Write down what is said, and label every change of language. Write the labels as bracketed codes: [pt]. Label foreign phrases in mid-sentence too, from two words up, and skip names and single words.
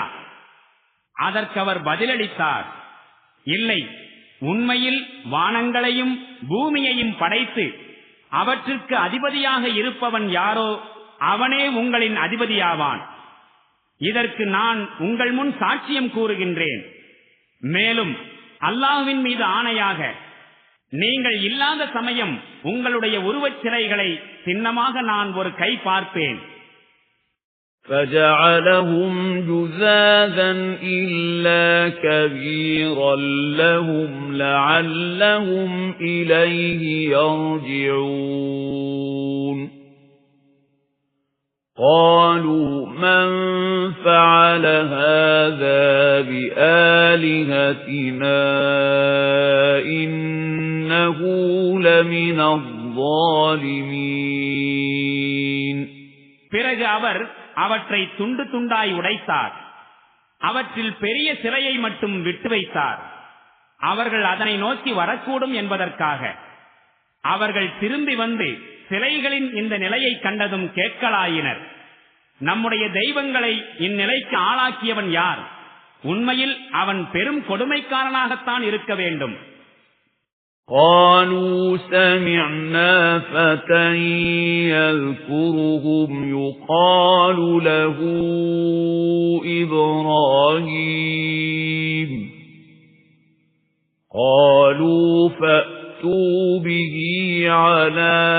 [ta] அதற்கு அவர் பதிலளித்தார், இல்லை, உண்மையில் வானங்களையும் பூமியையும் படைத்து அவற்றுக்கு அதிபதியாக இருப்பவன் யாரோ அவனே உங்களின் அதிபதியாவான். இதற்கு நான் உங்கள் முன் சாட்சியம் கூறுகின்றேன். மேலும் அல்லாஹ்வின் மீது ஆணையாக, நீங்கள் இல்லாத சமயம் உங்களுடைய உருவச் சிலைகளை சின்னமாக நான் ஒரு கை பார்ப்பேன். [ar] فَجَعَلَهُمْ جُذَاذًا إِلَّا كَبِيرًا لَهُمْ لَعَلَّهُمْ إِلَيْهِ يَرْجِعُونَ قَالُوا مَنْ فَعَلَ هَذَا بِآلِهَتِنَا إِنَّهُ لَمِنَ الظَّالِمِينَ. [ta] பிறகு அவர் அவற்றை துண்டு துண்டாய் உடைத்தார். அவற்றில் பெரிய சிலையை மட்டும் விட்டு வைத்தார். அவர்கள் அதனை நோக்கி வரக்கூடும் என்பதற்காக. அவர்கள் திரும்பி வந்து சிலைகளின் இந்த நிலையை கண்டதும் கேட்கலாயினர், நம்முடைய தெய்வங்களை இந்நிலைக்கு ஆளாக்கியவன் யார்? உண்மையில் அவன் பெரும் கொடுமைக்காரனாகத்தான் இருக்க வேண்டும். [ar] قالوا سمعنا فتى يذكرهم يقال له إبراهيم قالوا فأتوا به على